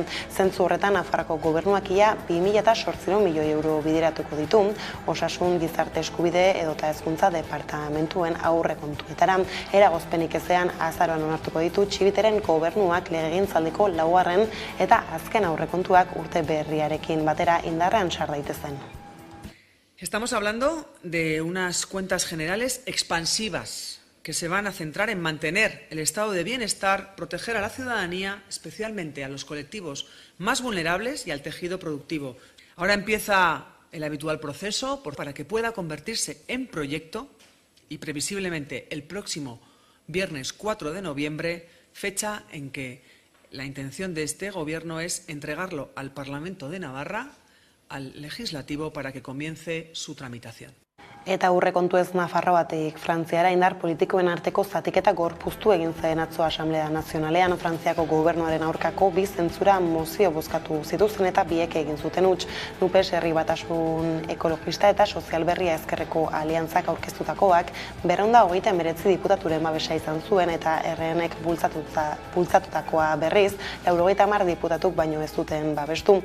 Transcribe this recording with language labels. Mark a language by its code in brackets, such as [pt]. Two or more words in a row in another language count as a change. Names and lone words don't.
[eu] Zentzu horretan Nafarroako gobernuak ia 2.800 milioi euro bideratuko ditu, osasun, gizarte eskubide edota hezkuntza departamentuen aurrekontuetara. Eragozpenik ezean azaroan onartuko ditu Txibiteren gobernuak legegintzaldiko laugarren eta azken aurrekontuak urte berriarekin batera indarrean sar daitezen. [es] Estamos hablando de unas cuentas generales expansivas que se van a centrar en mantener el estado de bienestar, proteger a la ciudadanía, especialmente a los colectivos más vulnerables y al tejido productivo. Ahora empieza el habitual proceso para que pueda convertirse en proyecto y previsiblemente el próximo viernes 4 de noviembre, fecha en que la intención de este Gobierno es entregarlo al Parlamento de Navarra, al Legislativo, para que comience su tramitación. [eu] Eta aurrekontu ez Nafarroatik Frantziara indar politikoen arteko zatiketa gorpuztu egin zen atzo Asamblea Nazionalean. Frantziako gobernuaren aurkako bi zentzura mozio bozkatu zituzten eta biek egin zuten huts. NUPES Herri Batasun Ekologista eta Sozial Berria Ezkerreko aliantzak aurkeztutakoak 229 diputaturen babesa izan zuen eta RNek bultzatutakoa berriz 90 diputatuk baino ez duten babestu.